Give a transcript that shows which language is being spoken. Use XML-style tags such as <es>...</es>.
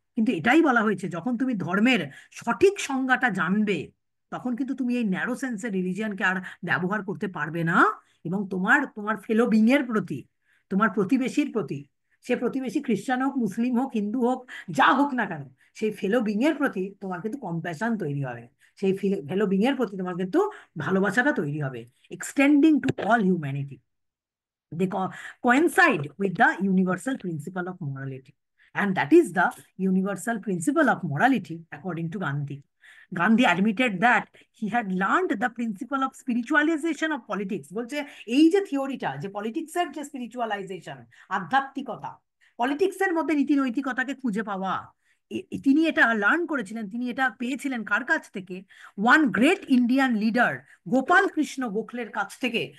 <bn>কিন্তু এটাই বলা হয়েছে, যখন তুমি ধর্মের সঠিক সংজ্ঞাটা জানবে, তখন কিন্তু তুমি এই ন্যারো সেন্সের রিলিজিয়ানকে আর ব্যবহার করতে পারবে না, এবং তোমার তোমার ফেলো বিং এর প্রতি, তোমার প্রতিবেশীর প্রতি, সে প্রতিবেশী খ্রিস্টান হোক, মুসলিম হোক, হিন্দু হোক, যা হোক না কেন, সেই ফেলো বিং এর প্রতি তোমার কিন্তু কম্প্যাশন তৈরি হবে, সেই ফেলো বিং এর প্রতি তোমার কিন্তু ভালোবাসাটা তৈরি হবে,</bn> <en>Extending to all humanity. They coincide with the universal principle of morality. And that is the universal principle of morality, according to Gandhi. Gandhi admitted that he had learned the principle of spiritualization of politics.</en> <bn>বলছে এই যে থিওরিটা, যে পলিটিক্সের যে স্পিরিচুয়ালাইজেশন, আধ্যাত্মিকতা, পলিটিক্সের মধ্যে নীতি নৈতিকতাকে খুঁজে পাওয়া, তিনি এটা লার্ন করেছিলেন, তিনি এটা পেয়েছিলেন কার কাছ থেকে?</bn> <en>one great Indian leader, Gopal Krishna গোখলের</en> <bn>কাছ থেকে।</bn>